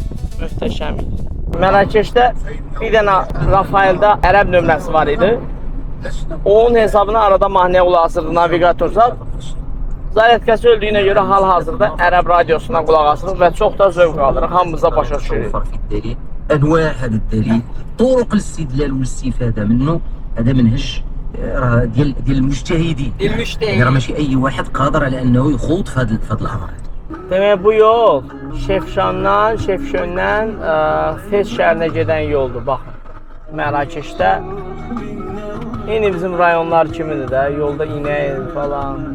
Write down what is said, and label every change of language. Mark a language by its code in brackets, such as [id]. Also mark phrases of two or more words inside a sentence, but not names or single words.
[az] Möhtəşəm idi. Mərakeşdə bir dənə Rafael'da ərəb nömrəsi var idi. Onun hesabına arada mahnıya qulaq asırdı navigatorsa. Zaryadkası öldüyünə görə hal-hazırda ərəb radiosuna qulaq asırıq və çox da zövq alırıq. Hamımıza başa düşürük. [ar] أنواع هذا الدليل طرق الاستدلال والاستفادة منه هذا منهج ديال المجتهدين يعني راه ماشي أي واحد قادر على أنه يخوض في هذا الأمر. [az] Demək bu yol Şefşondan Fes şəhərinə gedən yoldur. Baxın, Mərakeşdə eyni bizim rayonlar kimidir də, yolda inək falan.